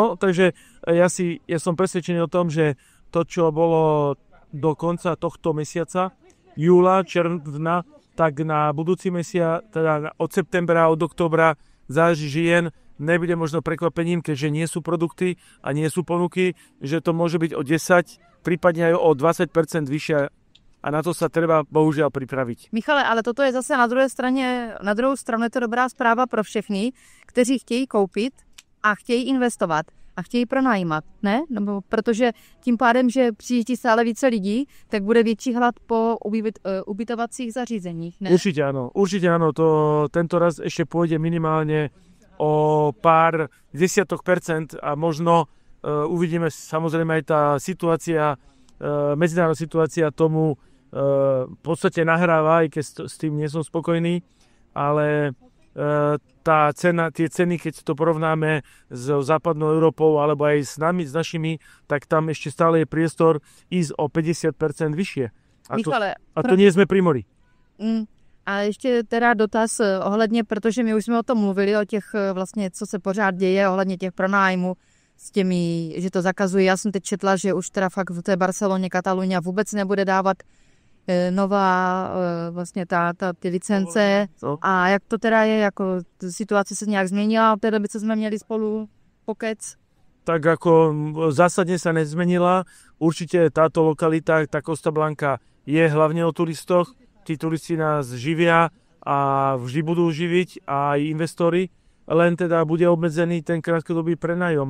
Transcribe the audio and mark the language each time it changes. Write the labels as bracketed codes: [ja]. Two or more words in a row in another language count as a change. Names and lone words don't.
[sk] No, takže ja som presvedčený o tom, že to, čo bolo do konca tohto mesiaca, júla, června, tak na budúci mesiac, teda od septembra, od októbra, záži žien, nebude možno prekvapením, keďže nie sú produkty a nie sú ponuky, že to môže byť o 10, prípadne aj o 20% vyššia a na to sa treba bohužiaľ pripraviť. [cs] Michale, ale toto je zase na druhou stranu je to dobrá zpráva pro všechny, kteří chtějí koupit a chtějí investovat a chtějí pronajímat, ne? Nebo protože tím pádem, že přijíždí stále více lidí, tak bude větší hlad po ubytovacích zařízeních, ne? [sk] Určite áno, to tento raz ešte pôjde minimálne o pár desiatok percent a možno uvidíme, samozrejme aj tá situácia, medzinárodná situácia tomu v podstate nahráva, aj keď s tým nie som spokojný, ale tá cena, tie ceny, keď to porovnáme s západnou Európou alebo aj s našimi, tak tam ešte stále je priestor ísť o 50% vyššie. A to nie sme pri mori. [cs] A ještě teda dotaz ohledně, protože my už jsme o tom mluvili, o těch vlastně, co se pořád děje ohledně těch pronájmů s těmi, že to zakazují. Já jsem teď četla, že už teda fakt v té Barceloně Katalunia vůbec nebude dávat nová vlastně ty licence. A jak to teda je, jako situace se nějak změnila od té doby, co jsme měli spolu pokec? [sk] Tak ako zásadne sa nezmenila. Určite táto lokalita, tá Costa Blanca, je hlavne o turistoch. Tí turisti nás živia a vždy budú živiť aj investori, len teda bude obmedzený ten krátkodobý prenájom.